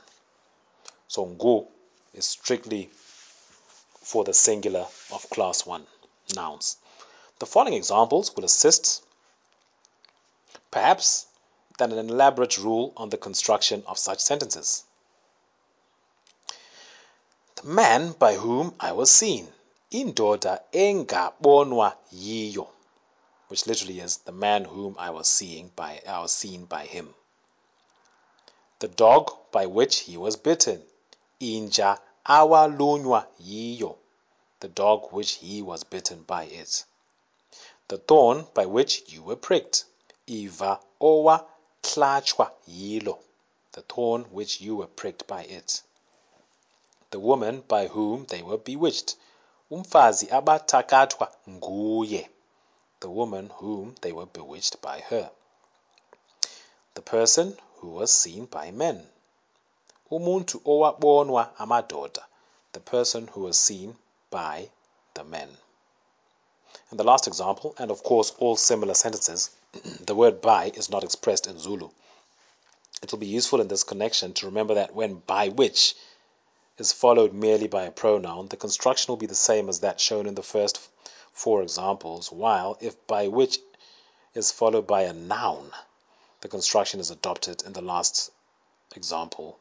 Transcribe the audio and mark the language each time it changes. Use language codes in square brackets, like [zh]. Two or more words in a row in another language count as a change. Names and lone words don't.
[en] So ngu is strictly for the singular of class 1 nouns. The following examples will assist, perhaps, than an elaborate rule on the construction of such sentences. The man by whom I was seen. [zu] Indoda engabonwa yiyo. [en] Which literally is the man whom I was seen by him. The dog by which he was bitten. [zu] Inja awalunywa yiyo. [en] The dog which he was bitten by it. The thorn by which you were pricked. [zu] Iva owa tlachwa yilo. [en] The thorn which you were pricked by it. The woman by whom they were bewitched. [zu] Umfazi abatakatwa nguye. [en] The woman whom they were bewitched by her. The person who was seen by men. [zu] Umuntu owabonwa amadoda. [en] The person who was seen by the men. In the last example, and of course all similar sentences, the word by is not expressed in Zulu. It will be useful in this connection to remember that when by which is followed merely by a pronoun, the construction will be the same as that shown in the first 4 examples, while if by which is followed by a noun, the construction is adopted in the last example.